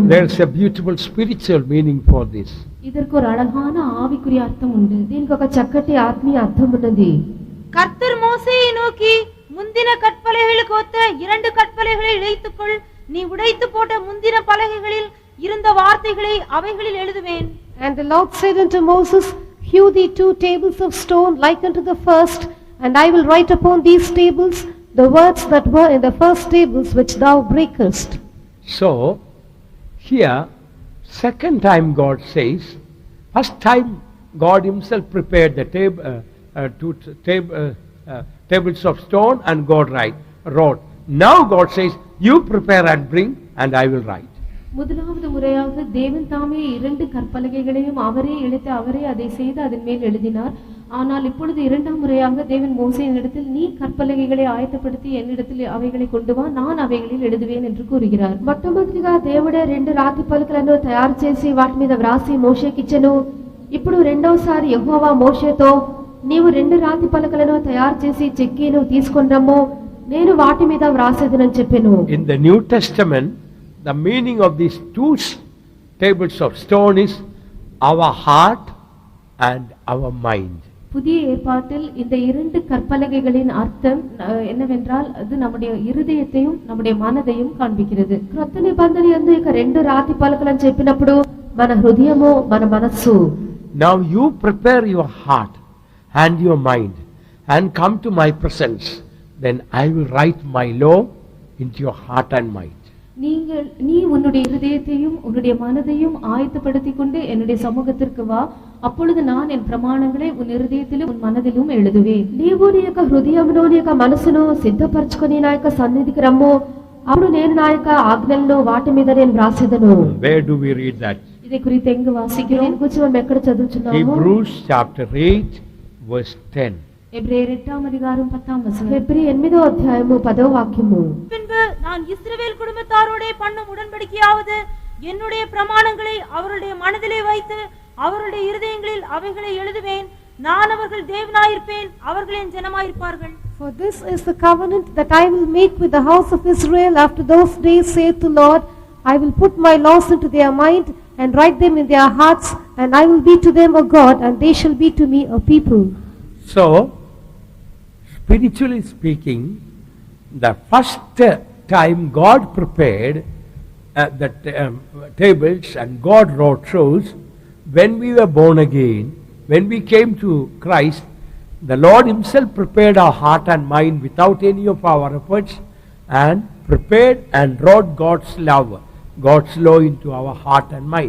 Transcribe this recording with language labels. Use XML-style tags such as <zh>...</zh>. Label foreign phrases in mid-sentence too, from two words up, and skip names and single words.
<en>There's a beautiful spiritual meaning for this.</en> <ta>இதற்கு ஒரு அழகான ஆவிக்குரிய அர்த்தம் உண்டு.</ta> <te>దీనికి ఒక చక్కటి ఆత్మీయ అర్థం ఉన్నది.</te> <ta>கர்த்தர் மோசேயை நோக்கி, முந்தின கற்பலகைகளுக்கு ஒத்த 2 கற்பலகைகளை இழைத்துக்கொள், நீ உடைத்து போட்ட முந்தின பலகைகளில் இருந்த வார்த்தைகளை அவைகளில் எழுதுவேன்.</ta> <en>And the Lord said unto Moses, hew thee 2 tables of stone like unto the first, and I will write upon these tables the words that were in the first tables which thou breakest. So here second time God says, first time God himself prepared the tables of stone and God wrote. Now God says, you prepare and bring and I will write.</en> <ta>முதலாவது முறையாக தேவன் தாமே 2 கற்பலகைகளையும் அவரே எழுதி அவரே அதை செய்து அதன் மேல் எழுதினார். ஆனால் இப்பொழுது இரண்டாம் முறையாக தேவன் மோசேயினிடத்தில் நீ கற்பலகைகளை ஆயத்தப்படுத்தி என்னிடத்தில் அவைகளை கொண்டு வா, நான் அவைகளில் எழுதுவேன் என்று கூறுகிறார்.</ta> <te>మొట్టమొదటిగా దేవుడే రెండు రాతి పలకలను తయారు చేసి వాటి మీద వ్రాసి మోషేకి ఇచ్చెను. ఇప్పుడు రెండవసారి యెహోవా మోషేతో, నీవు 2 రాతి పలకలను తయారు చేసి చెక్కి నువ్వు తీసుకొని రమ్ము, నేను వాటి మీద వ్రాసేదనని చెప్పెను.</te> <en>In the New Testament, the meaning of these 2 tables of stone is our heart and our mind.</en> <ta>புதிய ஏற்பாட்டில் இந்த 2 கற்பலகைகளின் அர்த்தம் என்னவென்றால் அது நம்முடைய இருதயத்தையும் நம்முடைய மனதையும் காண்பிக்கிறது.</ta> <te>క్రొత్త నిబంధన యందు ఇక 2 రాతి పలకలను చెప్పినప్పుడు మన హృదయము మన మనస్సు.</te> <en>Now you prepare your heart and your mind and come to my presence, then I will write my law into your heart and mind.</en> <ta>நீ உன்னுடைய இருதயத்தையும் உன்னுடைய மனதையும் ஆயத்தப்படுத்திக் கொண்டு என்னுடைய சமூகத்திற்கு வா, அப்பொழுது நான் என் பிரமாணங்களை உன் இருதயத்திலும் உன் மனதிலும் எழுதுவேன்.</ta> <te>నీవు నీ యొక్క హృదయమును నీ యొక్క మనసును సిద్ధపరచుకొని నా యొక్క సన్నిధికి రమ్ము, అప్పుడు నేను నా యొక్క ఆజ్ఞలను వాటి మీద నేను వ్రాసేదను.</te> <en>Where do we read that?</en> <ta>இதை குறித்து எங்கு வாசிக்கிறோம்?</ta> <te>దీని గురించి మనం ఎక్కడ చదువుచున్నాము?</te> <en>Hebrews chapter 8 verse 10.</en> <ta>எபிரேயர் 8ஆம் அதிகாரம் 10ஆம் வசனம்.</ta> <te>హెబ్రీ 8వ అధ్యాయము 10వ వాక్యము.</te> <ta>பின்பு நான் இஸ்ரவேல் குடும்பத்தாரோடே பண்ணும் உடன்படிக்கையாவது என்னுடைய பிரமாணங்களை அவருடைய மனதிலே வைத்து அவருடைய இருதயங்களில் அவைகளை எழுதுவேன். நான் அவர்கள் தேவனாயிருப்பேன், அவர்கள் என் ஜனமாயிருப்பார்கள்.</ta> <en>For this is the covenant that I will make with the house of Israel after those days, saith the Lord. I will put my laws into their mind and write them in their hearts, and I will be to them a God, and they shall be to me a people. So, spiritually speaking, the first time God prepared the tables and God wrote shows, when we were born again, when we came to Christ, the Lord himself prepared our heart and mind without any of our efforts, and prepared and wrote God's law into our heart and mind.</en>